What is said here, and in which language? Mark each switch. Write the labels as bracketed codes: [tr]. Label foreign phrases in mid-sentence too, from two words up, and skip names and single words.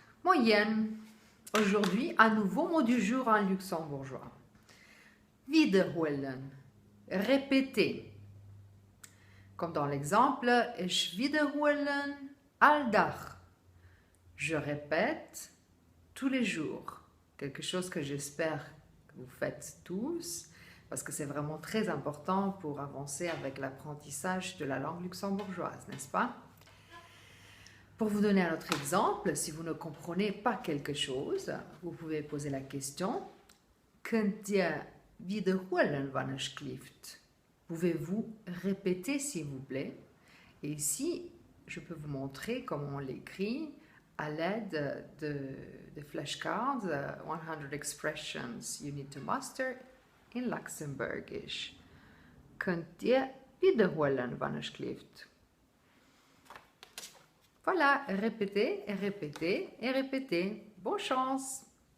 [fr] Moyenne. Aujourd'hui, un nouveau mot du jour en luxembourgeois. Wiederholen. Répéter. Comme dans l'exemple, [lb] ich wiederholen alldach. [fr] Je répète tous les jours. Quelque chose que j'espère que vous faites tous, parce que c'est vraiment très important pour avancer avec l'apprentissage de la langue luxembourgeoise, n'est-ce pas? Pour vous donner un autre exemple, si vous ne comprenez pas quelque chose, vous pouvez poser la question [lb] Könnt ihr wiederholen, wann es klifft? [fr] Pouvez-vous répéter, s'il vous plaît? Et ici, je peux vous montrer comment on l'écrit à l'aide de flashcards, [en] 100 expressions you need to master in Luxembourgish. [lb] Könnt ihr wiederholen, wann es klifft? [fr] Voilà, répétez et répétez et répétez. Bonne chance!